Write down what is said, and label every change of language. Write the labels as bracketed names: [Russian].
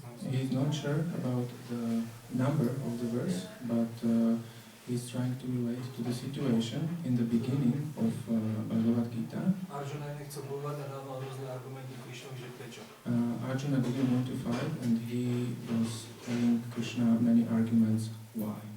[English] He's not sure about the number of the verse, but he's trying to relate to the situation in the beginning of Bhagavad-gīta. [Slovak] Arjuna nechcel bojovať a dával rôzne argumenty Krišnovi, že prečo. [English] Arjuna didn't want to fight and he was telling Krishna many arguments why.